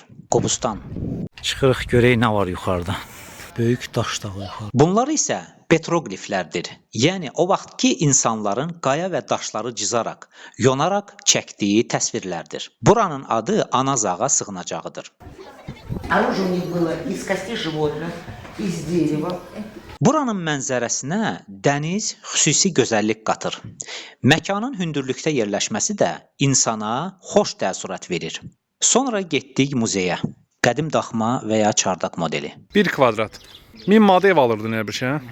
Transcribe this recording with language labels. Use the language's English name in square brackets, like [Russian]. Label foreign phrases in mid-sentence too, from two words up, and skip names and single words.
[Azerbaijani] Qobustan. Çıxırıq görək nə var yuxarıda. Böyük daş dağı yuxarı. Bunlar isə petroqliflərdir. Yəni o vaxtki insanların qaya və daşları cızaraq, yonaraq çəkdiyi təsvirlərdir. Buranın adı Anazağa sığınacağıdır. [Russian] Оружие у них было из костей животных, из дерева. [Azerbaijani] Buranın mənzərəsinə dəniz xüsusi gözəllik qatır. Məkanın hündürlükdə yerləşməsi də insana xoş təəssürat verir. Sonra getdik muzeyə. Qədim daxma və ya çardaq modeli. 1 kvadrat. 1000 manat ev alırdın elə bir şey, hə?